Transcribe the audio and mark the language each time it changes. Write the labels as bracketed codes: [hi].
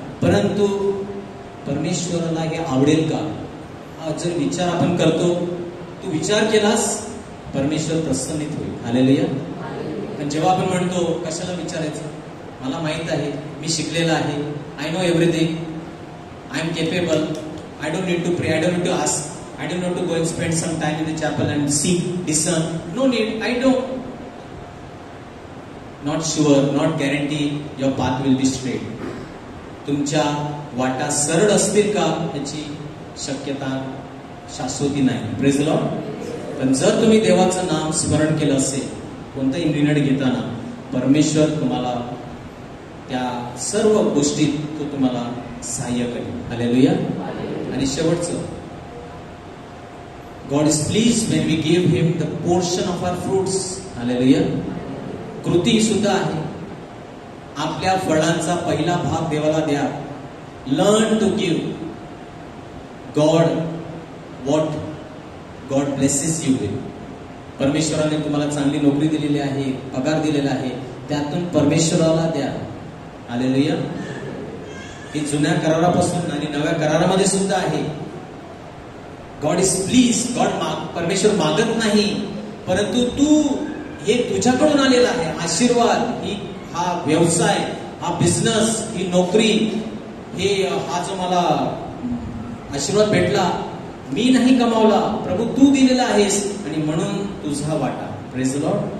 [mr] परंतु परमेश्वराला हे आवडेल का, हा जर विचार आपण करतो, तू विचार केलास, परमेश्वर प्रसन्नित होईल. हालेलुया. पण जेव्हा आपण म्हणतो कशाला विचारायचं, मला माहित आहे, मी शिकलेला आहे, [en] I know everything, I am capable, I don't need to pray, I don't need to ask, I don't know to go and spend some time in the chapel and seek, discern. No need. I don't. Not sure, not guarantee your path will be straight. [mr] तुमच्या वाटा सरळ असतील का याची शक्यता शाश्वती नाही. [en] Praise the lord. [mr] पण जर तुम्ही देवाचं नाम स्मरण केलं असेल, कोणताही निर्णय घेताना, परमेश्वर तुम्हाला त्या सर्व गोष्टीत तो तुम्हाला सहाय्य करेल. [en] Hallelujah. [mr] आणि शेवटचं, [en] God is pleased when we give him the portion of our fruits. [mr] Hallelujah. कृती सुद्धा आहे. आपल्या फळांचा पहिला भाग देवाला द्या. [en] Learn to give God what God blesses you with. [mr] परमेश्वराने तुम्हाला चांगली नोकरी दिलेली आहे, पगार दिलेला आहे, त्यातून परमेश्वराला द्या. हालेलुया. ही जुन्या करारापासून आणि नव्या करारामध्ये सुद्धा आहे. [en] God is please. [mr] परमेश्वर मागत नाही, परंतु तू हे तुझ्याकडून आलेला आहे आशीर्वाद, हा व्यवसाय, हा बिझनेस, ही नोकरी, हा जो मला आशीर्वाद भेटला, मी नाही कमावला, प्रभू तू दिलेला आहेस, आणि म्हणून तुझा वाटा. [en] Praise the lord.